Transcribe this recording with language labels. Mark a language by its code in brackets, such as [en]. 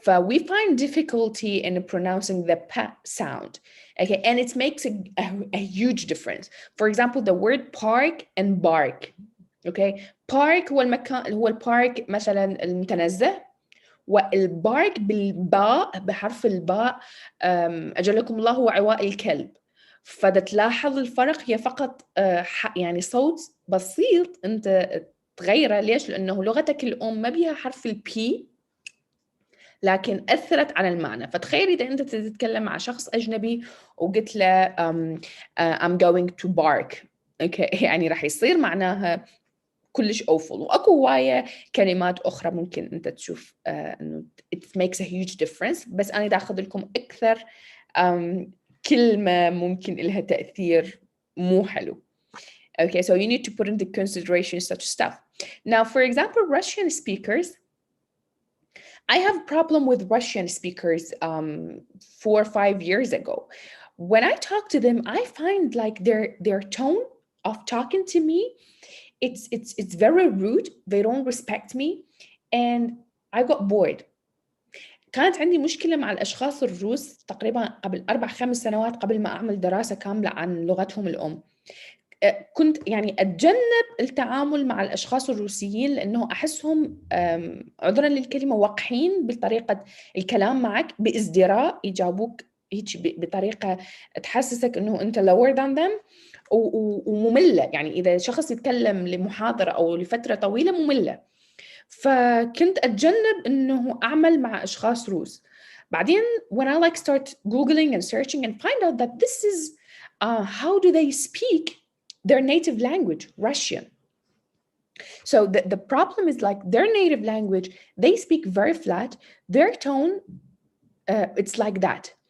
[en] We find difficulty in pronouncing the P sound. Okay, and it makes a huge difference. For example, the word park and bark. [ar] Okay, park هو المكان، هو البارك مثلا المتنزه، والبارك بالباء بحرف الباء أجلكم الله هو عواء الكلب. فدا تلاحظ الفرق، هي فقط يعني صوت بسيط انت تغيره. ليش؟ لأنه لغتك الأم ما بيها حرف البي لكن أثرت على المعنى. فتخيل إذا أنت تتكلم مع شخص أجنبي وقلت له [en] I'm going to bark. okay. [ar] يعني راح يصير معناها كلش awful. وأكو هواية كلمات أخرى ممكن أنت تشوف إنه [en] it makes a huge difference، [ar] بس أنا دا أخذ لكم أكثر كلمة ممكن لها تأثير مو حلو. [en] Okay, so you need to put into consideration such stuff. Now, for example, Russian speakers, I have a problem with Russian speakers 4 or 5 years ago. When I talk to them, I find like their tone of talking to me, it's very rude. They don't respect me, and I got bored. [ar] كانت عندي مشكلة مع الأشخاص الروس تقريبا قبل 4-5 سنوات قبل ما أعمل دراسة كاملة عن لغتهم الأم. كنت يعني أتجنب التعامل مع الأشخاص الروسيين لأنه أحسهم عذرا للكلمة وقحين بطريقة الكلام معك، بازدراء يجاوبوك هيك بطريقة تحسسك إنه أنت [en] lower than them [ar] ومملة. يعني إذا شخص يتكلم لمحاضرة أو لفترة طويلة مملة، فكنت أتجنب إنه أعمل مع أشخاص روس. [en] بعدين when I like start googling and searching and find out that this is how do they speak their native language, Russian. So the problem is like their native language, they speak very flat, their tone, it's like that.